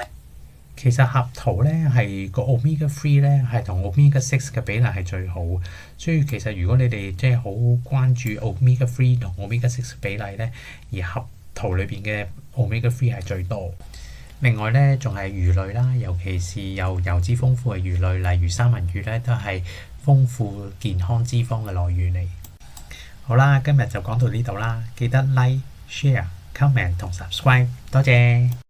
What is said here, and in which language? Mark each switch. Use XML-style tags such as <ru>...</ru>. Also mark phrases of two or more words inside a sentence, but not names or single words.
<yue>其實合桃咧係個 omega 3咧係同 omega 6嘅比例係最好，所以其實如果你哋即係好關注 omega 3同 omega 6比例咧，而合桃裏邊嘅 omega 3係最多。另外咧仲係魚類啦，尤其是有油脂豐富嘅魚類，例如三文魚咧都係豐富健康脂肪嘅來源嚟。好啦，今日就講到呢度啦，記得</yue> <en>like、share、comment</en> <yue>同 subscribe，多謝。</yue>